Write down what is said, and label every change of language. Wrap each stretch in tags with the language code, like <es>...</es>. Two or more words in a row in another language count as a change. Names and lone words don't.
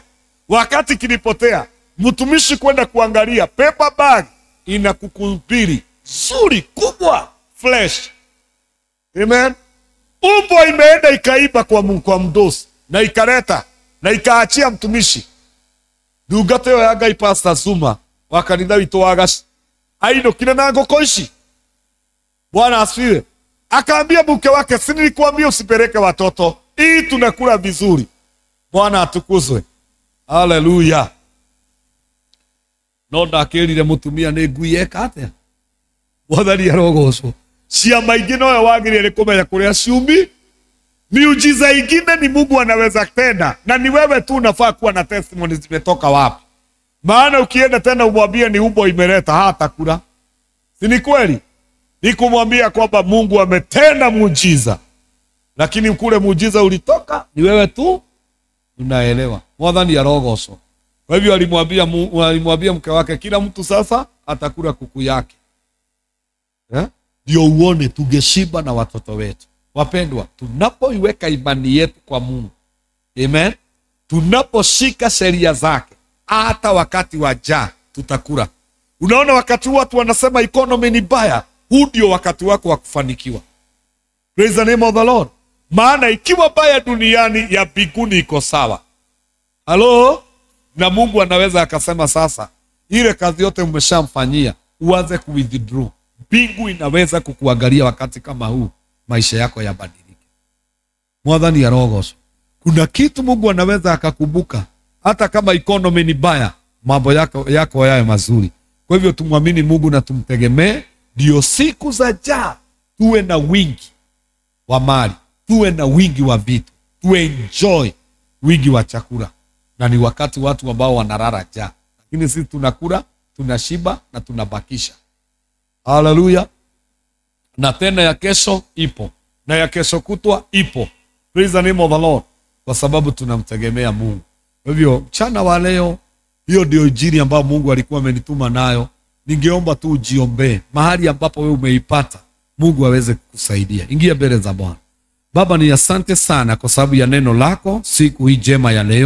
<sw>Wakati kilipotea, mtumishi kwenda kuangalia, paper bag ina kuku mbili nzuri kubwa fresh. Amen. Umbo imeenda ikaiba kwa mdosi na ikaleta na ikaachia mtumishi.</sw> <ki>Ndungata yo ya Ngai Pastor Zuma wa kanitha witũ wa Gaci ainũkire na ngũkũ ici.</ki> <sw>Bwana asifiwe. Akaambia mke wake, si nilikwambia usipeleke watoto, hii tunakula vizuri. Bwana atukuzwe. Haleluya.</sw> <ki>No ndakĩrire mũtumia nĩ ngui eka atĩa. Mwathani arogocwo. Ciama ingĩ noyo wagĩrĩire kũmenya kũrĩa ciumi.</ki> <sw>Miujiza ingine ni Mungu anaweza tenda, na ni wewe tu unafaa kuwa na testimony zimetoka wapi. Maana ukienda tena umwambie ni umbo imeleta, hata kula. Si ni kweli? Ni kumwambia kwamba Mungu ametenda muujiza, lakini kule muujiza ulitoka ni wewe tu unaelewa.</sw> <ki>Mwathani arogocwo.</ki> <sw>Kwa hivyo alimwambia mke wake, kila mtu sasa atakula kuku yake. Ndio uone tungeshiba na watoto wetu. Wapendwa, tunapoiweka imani yetu kwa Mungu, amen, tunaposhika sheria zake, hata wakati wa njaa tutakula. Unaona, wakati watu wanasema economy ni baya, huu ndio wakati wako wa kufanikiwa.</sw> <en>Praise the name of the Lord.</en> <sw>Maana ikiwa baya duniani, ya mbinguni iko sawa. Halo? Na Mungu anaweza akasema sasa, ile kazi yote umeshamfanyia, uanze kuwithdraw. Mbingu inaweza kukuangalia wakati kama huu, maisha yako yabadilike.</sw> <ki>Mwathani arogocwo.</ki> <sw>Kuna kitu Mungu anaweza akakumbuka, hata kama economy ni baya, mambo yako yawe mazuri. Kwa hivyo tumwamini Mungu na tumtegemee, ndio siku za njaa tuwe na wingi wa mali, tuwe na wingi wa vitu, tuwe enjoy wingi wa chakula. Na ni wakati watu ambao wanalala njaa, lakini sisi tunakula, tunashiba na tunabakisha. Haleluya. Na tena ya kesho ipo, na ya kesho kutwa ipo.</sw> <en>Praise the name of the Lord.</en> <sw>Kwa sababu tunamtegemea Mungu. Kwa hivyo mchana wa leo, hiyo ndio injili ambayo Mungu alikuwa amenituma nayo. Ningeomba tu ujiombee mahali ambapo wewe umeipata, Mungu aweze kukusaidia. Ingia mbele za Bwana. Baba, ni asante sana kwa sababu ya neno lako siku hii njema ya leo.</sw>